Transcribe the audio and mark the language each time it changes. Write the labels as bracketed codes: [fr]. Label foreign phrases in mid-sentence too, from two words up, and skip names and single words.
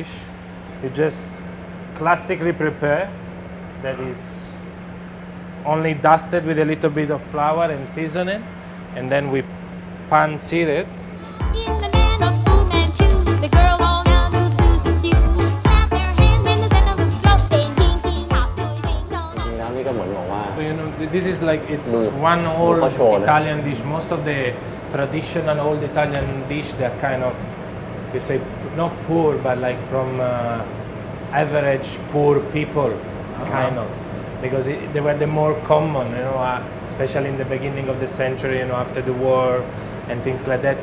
[en] You just classically prepare. That is only dusted with a little bit of flour and seasoning, and then we pan sear it. In the land of Fu Manchu, the girls all now do do. Clap their hands in the center of the floor, saying ding ding hop, do ding dong. [th] จริงๆแล้วนี่ก็เหมือนบอกว่า [en] So this is like it's one Do old for sure, Italian dish. Most of the traditional old Italian dish, they're kind of, you say, not poor, but like from average poor people, kind of, because they were the more common, especially in the beginning of the century, after the war and things like that.